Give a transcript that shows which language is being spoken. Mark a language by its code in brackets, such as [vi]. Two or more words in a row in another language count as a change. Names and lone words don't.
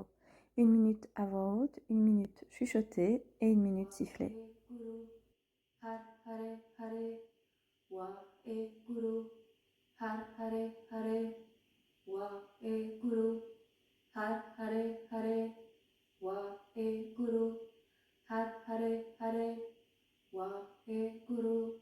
[fr] 1 minute à voix haute, 1 minute chuchotée et 1 minute sifflée. [pa] ਹਰ ਹਰੇ ਹਰੇ ਵਾਹਿਗੁਰੂ. ਹਰ ਹਰੇ ਹਰੇ ਵਾਹਿਗੁਰੂ. ਹਰ ਹਰੇ ਹਰੇ ਵਾਹਿਗੁਰੂ. ਹਰ ਹਰੇ ਹਰੇ ਵਾਹਿਗੁਰੂ.